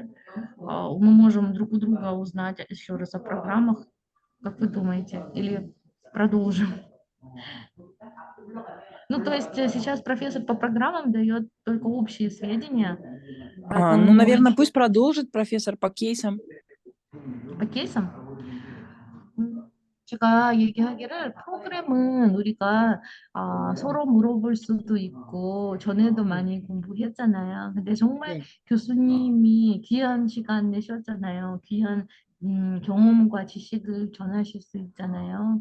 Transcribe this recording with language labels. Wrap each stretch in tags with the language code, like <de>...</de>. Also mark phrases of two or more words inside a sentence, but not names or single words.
<ru>Мы можем друг у друга узнать еще раз о программах. Как вы думаете? Или продолжим? Ну, то есть сейчас профессор по программам дает только общие сведения, Ну, поэтому наверное, пусть продолжит профессор по кейсам. по кейсам.</ru> <ko>제가 얘기하기를 프로그램은 우리가 서로 물어볼 수도 있고 전에도 많이 공부했잖아요. 근데 정말 네. 교수님이 귀한 시간 내셨잖아요. 귀한 경험과 지식을 전하실 수 있잖아요.</ko>